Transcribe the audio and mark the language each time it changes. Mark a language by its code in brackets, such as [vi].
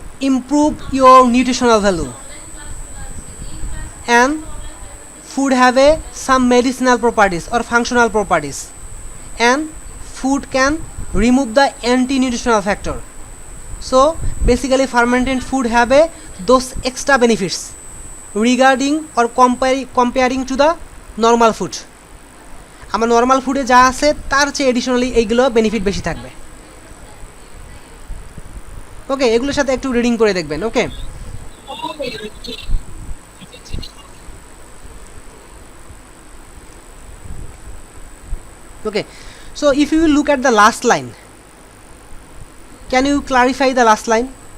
[en] Improve your nutritional value, and food have some medicinal properties or functional properties, and food can remove the anti-nutritional factor. So basically fermented food have those extra benefits regarding or comparing to the normal food. [bn] আমার normal ফুডে যা আছে তার চেয়ে additionally এইগুলো benefit বেশি থাকবে। ওকে, এগুলোর সাথে একটু রিডিং করে দেখবেন। [en] Okay, okay, so if you look at the last line, can you clarify the last line?